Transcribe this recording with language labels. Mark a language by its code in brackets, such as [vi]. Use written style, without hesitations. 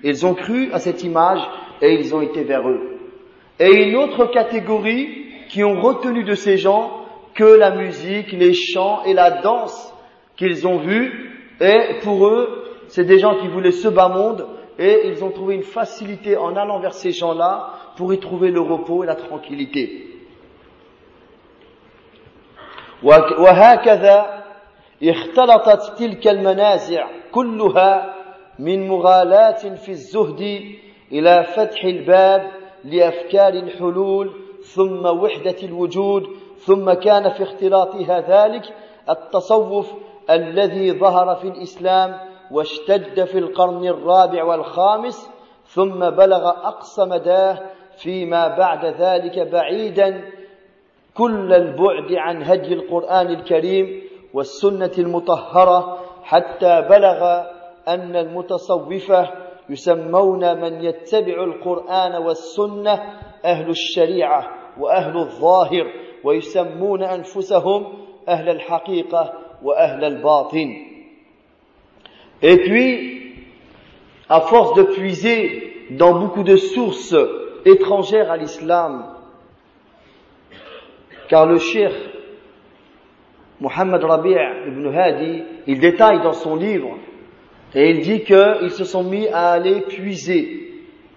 [fr] Ils ont cru à cette image et ils ont été vers eux. Et une autre catégorie qui ont retenu de ces gens que la musique, les chants et la danse qu'ils ont vus, et pour eux, c'est des gens qui voulaient ce bas monde. Et ils ont trouvé une facilité en allant vers ces gens-là pour y trouver le repos et la tranquillité. [ar] وهكذا اختلطت تلك المنازع كلها من مغالاة في الزهد إلى فتح الباب لأفكار الحلول ثم وحدة الوجود، ثم كان في اختلاطها ذلك التصوف الذي ظهر في الإسلام واشتد في القرن الرابع والخامس، ثم بلغ أقصى مداه فيما بعد ذلك بعيدا كل البعد عن هدي القرآن الكريم والسنة المطهرة، حتى بلغ أن المتصوفة يسمون من يتبع القرآن والسنة أهل الشريعة وأهل الظاهر، ويسمون أنفسهم أهل الحقيقة وأهل الباطن. [fr] Et puis, à force de puiser dans beaucoup de sources étrangères à l'islam, car le cheikh Mohammed Rabi' ibn Hadi, il détaille dans son livre, et il dit qu'ils se sont mis à aller puiser